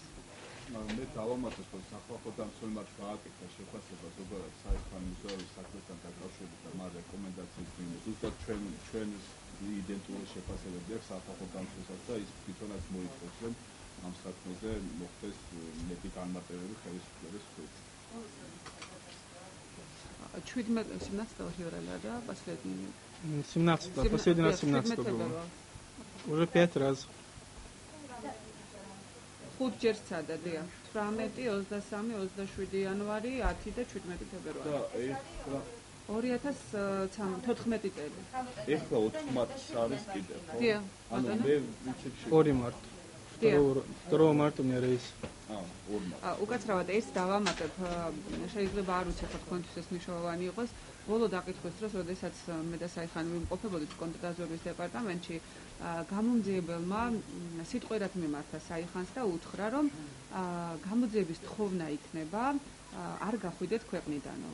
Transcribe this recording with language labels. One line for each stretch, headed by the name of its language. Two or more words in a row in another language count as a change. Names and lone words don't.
Georgian: მე დავამატებ, რომ სახალხო დამცველმა გააკეთა შეფასება ზოგადად საიხან მუზეუმის საქმესთან დაკავშირებით და მას რეკომენდაციებს მინდა. ზუსტად ჩვენ იდენტური შეფასებები აქვს სახალხო დამცველსაც და ის თვითონაც მოითხოვს, რომ ამ საქმეზე მოხდეს მეტი განმარტებები ხელისუფლების მხრიდან.
Russian: 17 последний. 17, последний раз 17 было. Уже 5 раз.
Georgian: 5 ჯერ სცადა, დიახ. 18, 23, 27 იანვარი, 10 და 17 თებერვალი. და ეხლა 2014 წელი. ეხლა 4 არის კიდევ, ხო? დიახ. ანუ მე ვიცი
Russian: 2 марта. 2 марта у меня рейс. 2 მარта.
Georgian: უკაცრავად ეს დავამატებ, შეიძლება არ ვიცი ხო თქვენთვის ეს მნიშვნელოვანი იყოს. ბოლო დაკითხვის დროს, როდესაც მე და საიხანი ვიმყოფებოდით კონტრდაზვერვის დეპარტამენტში, გამომძიებელმა სიტყვერად მიმართა საიხანს და უთხრა, რომ გამოძიების თხოვნა იქნება არ გახვიდეთ ქვეყნიდანო.